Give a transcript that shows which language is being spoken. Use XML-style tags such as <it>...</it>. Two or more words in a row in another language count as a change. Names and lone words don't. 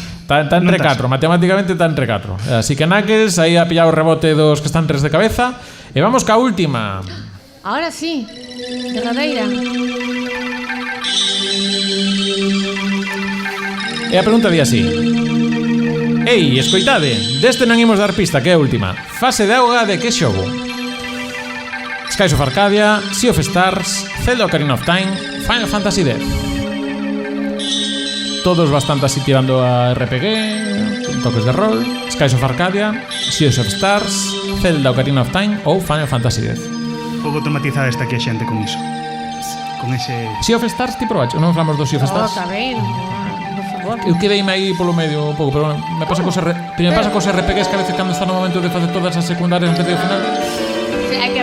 <gl>Está entre 4, matemáticamente está entre 4. Así que Knuckles aí ha pillado o rebote dos que están 3 de cabeza. E vamos ca última.</gl> <es>Ahora sí, derradeira.</es> <gl>E a pregunta di así: ei, escoitade, deste non imos dar pista, que é a última. Fase de auga de que xogo? Skies of Arcadia, Sea of Stars, Zelda Ocarina of Time, Final Fantasy X. Todos bastante así tirando a RPG, toques de rol. Skies of Arcadia, Sea of Stars, Zelda Ocarina of Time ou Final Fantasy X. Pouco automatizada está aquí a xente con iso. Con ese... Sea of Stars, ti probacho? Non falamos do Sea of Stars? Está ben, por favor. Eu quedeime aí polo medio un pouco, pero me pasa cos RPGs que a veces cando está no momento de facer todas as secundarias antes do final. Sí, hai que</gl>